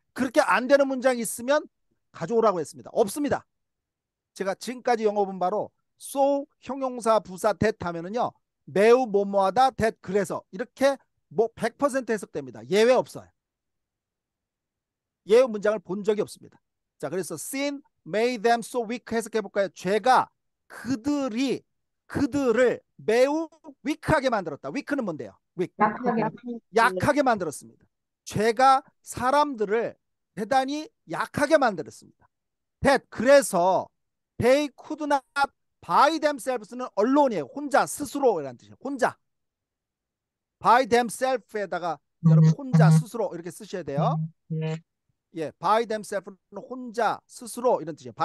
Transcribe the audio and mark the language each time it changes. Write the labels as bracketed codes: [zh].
[ko] 그렇게 안 되는 문장이 있으면 가져오라고 했습니다. 없습니다. 제가 지금까지 영어 본 바로 so, 형용사, 부사, that 하면은요, 매우 뭐뭐하다, that, 그래서 이렇게 뭐 100% 해석됩니다. 예외 없어요. 예외 문장을 본 적이 없습니다. 자, 그래서 [en] sin made them so weak [ko] 해석해 볼까요? 죄가 그들을 매우 weak하게 만들었다. weak는 뭔데요? [en] weak. [ko] 약하게. 약하게 만들었습니다. 죄가 사람들을 대단히 약하게 만들었습니다. 그래서 [en] they could not by themselves는 allone이에요. [ko] 혼자, 스스로라는 뜻이에요. 혼자. by themselves에다가 여러분 혼자, 스스로 이렇게 쓰셔야 돼요. 예, [en] by themselves [ko] 는 혼자, 스스로 이런 뜻이에요.